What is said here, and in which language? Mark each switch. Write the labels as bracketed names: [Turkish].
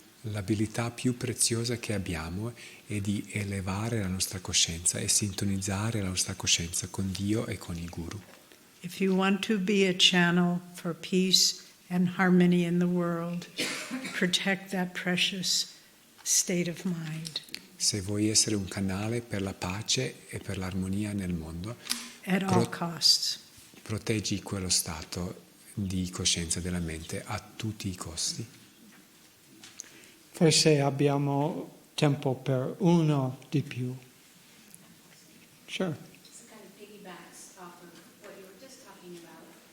[Italian] L'abilità più preziosa che abbiamo è di elevare la nostra coscienza e sintonizzare la nostra coscienza con Dio e con il Guru. [English] If you want to be a channel for peace and harmony in the world, protect that precious state of mind [Italian] Se vuoi essere un canale per la pace e per l'armonia nel mondo, [English] at all costs. [Italian] proteggi quello stato di coscienza della mente a tutti i costi. Forse abbiamo tempo per uno di più. [English] Sure. This kind of piggybacks off of what you were just talking about.